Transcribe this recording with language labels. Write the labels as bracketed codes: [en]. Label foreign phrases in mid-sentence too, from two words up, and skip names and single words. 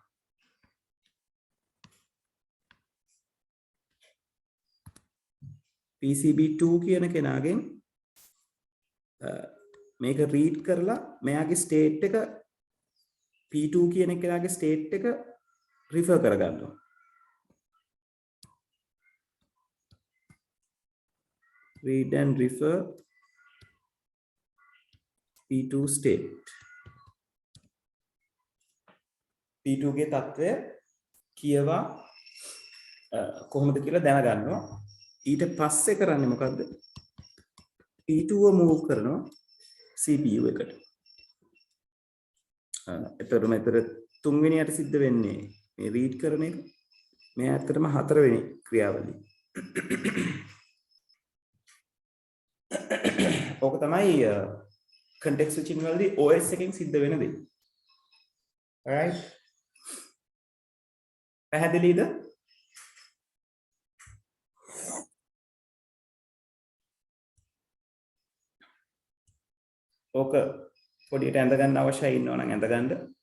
[si] PCB2 කියන කෙනාගෙන් මේක read කරලා මෙයාගේ state එක P2 කියන කෙනාගේ state එක refer කරගන්නවා. [en] read and refer P2 state. [si] P2 ගේ තත්ත්වය කියවා කොහොමද කියලා දැනගන්නවා. ඊට පස්සේ කරන්නේ මොකද්ද? P2ව move කරනවා CPU එකට. එතකොට මෙතන තුන්වෙනියට සිද්ධ වෙන්නේ මේ read කරන එක. මේ ඇත්තටම හතරවෙනි ක්‍රියාවලිය. ඕක තමයි [en] context switching [si] වලදී OS එකෙන් සිද්ධ වෙන දේ. alright පැහැදිලිද? ඕක පොඩියට ඇඳ ගන්න අවශ්‍යයි ඉන්නවා නම් ඇඳ ගන්න.